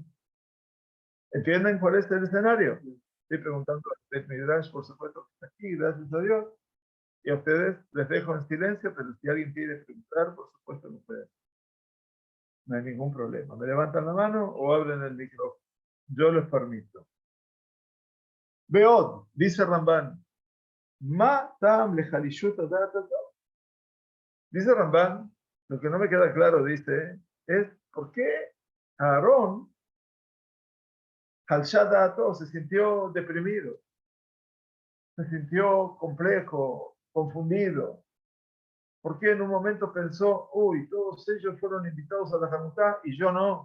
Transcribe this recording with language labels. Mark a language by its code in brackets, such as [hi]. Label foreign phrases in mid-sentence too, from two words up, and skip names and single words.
[es] ¿Entienden cuál es el escenario? Estoy preguntando a Midrash, por supuesto, que está aquí, gracias a Dios. Y a ustedes les dejo en silencio, pero si alguien quiere preguntar, por supuesto lo pueden. No hay ningún problema. Me levantan la mano o abren el micrófono. Yo les permito. Beod, dice Ramban, [he] מה טעם לחלישות דעת זאת. [es] Dice Ramban, lo que no me queda claro, dice, es por qué Aarón, [he] חלשה דעתו, [es] se sintió deprimido, se sintió complejo, confundido. ¿Por qué en un momento pensó, uy, todos ellos fueron invitados a la Hanukkah y yo no?